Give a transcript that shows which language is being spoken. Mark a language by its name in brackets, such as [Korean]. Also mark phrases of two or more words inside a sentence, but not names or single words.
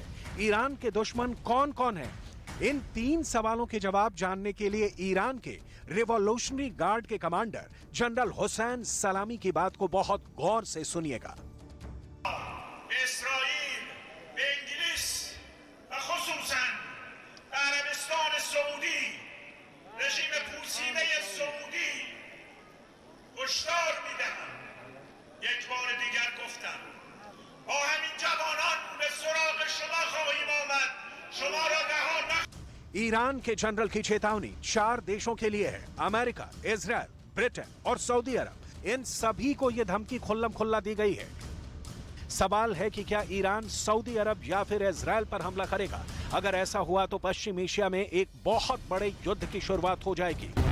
[Hindi] ईरान के दुश्मन कौन कौन हैं? इन 3 सवालों के जवाब जानने के लिए ईरान के रिवॉल्यूशनरी गार्ड के कमांडर जनरल हुसैन सलामी की बात को बहुत गौर से सुनिएगा। [Persian] اسرائیل، انگلیس، خصوصاً عربستان سعودی، رژیم پوسیده سعودی هشدار میدهم یک بار دیگر گفتم با همین جوانان به سراغ شما خواهیم آمد شما را رها [Hindi] ईरान के जनरल की चेतावनी 4 देशों के लिए है, अमेरिका, इजराइल, ब्रिटेन और सऊदी अरब। इन सभी को यह धमकी खुल्लम खुल्ला दी गई है। सवाल है कि क्या ईरान सऊदी अरब या फिर इजराइल पर हमला करेगा? अगर ऐसा हुआ तो पश्चिम एशिया में एक बहुत बड़े युद्ध की शुरुआत हो जाएगी।